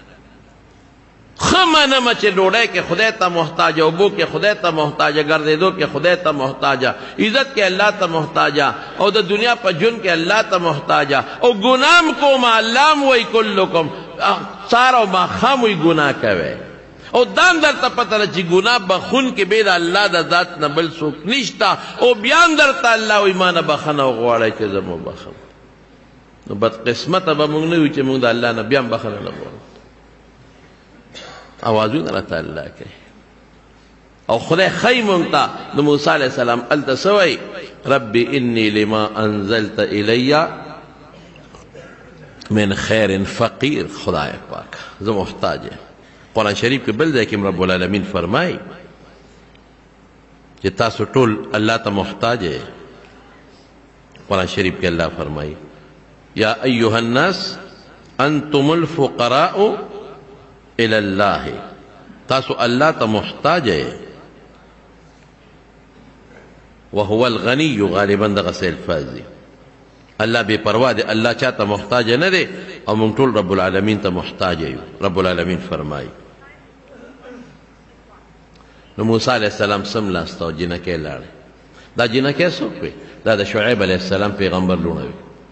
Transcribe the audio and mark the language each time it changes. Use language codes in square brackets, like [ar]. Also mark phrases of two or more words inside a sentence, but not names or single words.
[ps] خمه نه چې ډوډۍ کې خدای ته محتاجه اوبو کې خدای ته محتاجه ګرځېدو کې خدای ته محتاجه عزت کې الله ته محتاجه او د دنیا په ژوند کې الله ته محتاجه او ګناه کوم الله وی کلکم سار او ماښام وی ګناه کوي او دام درته پته ده چې ګناه بخون کې بې د الله د ذات نه بل څوک نشته او بیا هم درته الله وی ما نه بخښنه وغواړئ چې زه مو بخم نو بدقسمته به موږ نه یو چې موږ د الله نه بیا هم بخښنه نه غواړو آوازونه راته الله کوي او خدای ښایي موږ ته د موسی [ar] علیه السلام [ps] هلته څه وایي [ar] ربي انی لما انزلت الی من خیر فقیر [ps] خدای پاک زه محتاج یم قرآن شریف کې بل ځای کې [ar] رب العالمین [ps] فرمایي چې تاسو ټول الله ته محتاج یې قرآن شریف کې الله فرمایي [ar] یا ایها الناس انتم الفقراء الى الله [ps] تاسو الله ته محتاج یې [ar] وهو الغني [ps] غالبا دغه څه الفاظ دي الله بے پروا دی الله چاته محتاج نه دی او موږ ټول [ar] رب العالمین [ps] ته محتاج یو [ar] رب العالمین [ps] فرمایي نو موسی [ar] علیه السلام [ps] سم لاسته او جنکۍ لاړې دا جنکۍ څوک وي دا د شعیب [ar] علیه السلام [ps] پیغمبر لوڼه وي